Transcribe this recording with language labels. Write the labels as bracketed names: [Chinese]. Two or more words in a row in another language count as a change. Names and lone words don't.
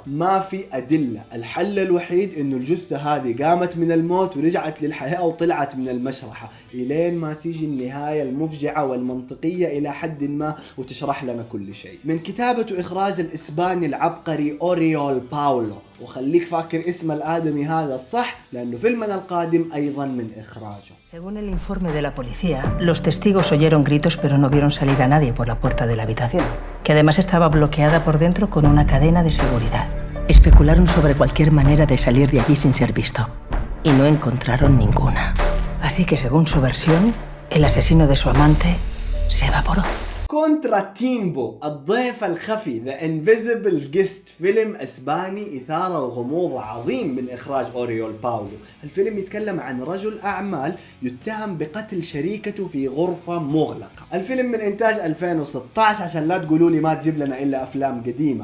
[Arabic] ما في أدلة، الحل الوحيد إنه الجثة هذه قامت من الموت ورجعت للحياة وطلعت من المشرحة، إلين ما تيجي النهاية المفجعة والمنطقية إلى حد ما وتشرح لنا كل شيء. من كتابة وإخراج الإسباني العبقري أوريول باولو، وخليك فاكر اسم الآدمي هذا الصح لأنه فيلمنا القادم أيضا من إخراجه. [Spanish] Según el informe de la policía, los testigos oyeron gritos pero no vieron salir a nadie por la puerta de la habitación, que además estaba bloqueada por dentro con una cadena de seguridad. Especularon sobre cualquier manera de salir de allí sin ser visto y no encontraron ninguna. Así que según su versión, el asesino de su amante se evaporó. [Arabic] كونترا تيمبو الضيف الخفي The Invisible Guest، فيلم اسباني اثاره وغموض عظيم من اخراج اوريول باولو. الفيلم يتكلم عن رجل اعمال يتهم بقتل شريكته في غرفة مغلقة. الفيلم من انتاج 2016 عشان لا تقولوا لي ما تجيب لنا الا افلام قديمة.